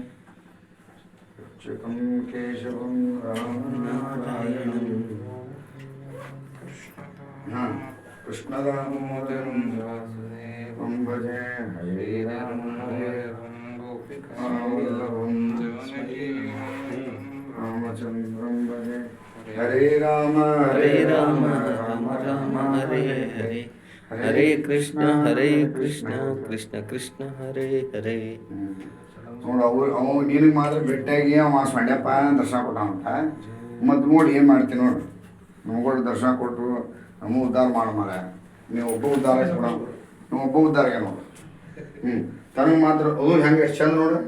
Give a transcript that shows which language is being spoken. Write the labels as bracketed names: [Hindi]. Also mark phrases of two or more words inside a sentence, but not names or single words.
[Sanskrit] ಚಕಂ ಕೇಶವಂ ರಾಮನಾರಾಯಣಂ ಕೃಷ್ಣದಾಮೋದರಂ ವಾಸುದೇವಂ ಭಜೆ ಹರೇ ರಾಮ ಹರೇ ಗೋಪಿಕಾವಲ್ಲಭಂ ರಾಮಚಂದ್ರಂ ಭಜೆ ಹರೇ ರಾಮ ಹರೇ ರಾಮ ರಾಮ ರಾಮ ಹರೇ ಹರೇ ಹರೇ ಕೃಷ್ಣ ಕೃಷ್ಣ ಕೃಷ್ಣ ಹರೇ ಹರೇ. [Kannada] ನೋಡು ಅವು ನಿನಗೆ ಮಾತ್ರ ಭೇಟಿಯಾಗಿ ಅವ ಸೊಂಡ್ಯಪ್ಪ ದರ್ಶನ ಕೊಟ್ಟಾನಂತ. ಮತ್ತು ನೋಡಿ ಏನು ಮಾಡ್ತೀನಿ ನೋಡು, ನಮಗೂ ದರ್ಶನ ಕೊಟ್ಟು ನಮಗೂ ಉದ್ಧಾರ ಮಾಡೋ ಮಾರ. ನೀವು ಒಬ್ಬ ಉದ್ಧಾರ ಕೊಡ, ನೀವು ಒಬ್ಬ ಉದ್ಧಾರಗೆ ನೋಡು. ತನಗೆ ಮಾತ್ರ ಅದು ಹೆಂಗೆ ಎಷ್ಟು ಚಂದ ನೋಡು.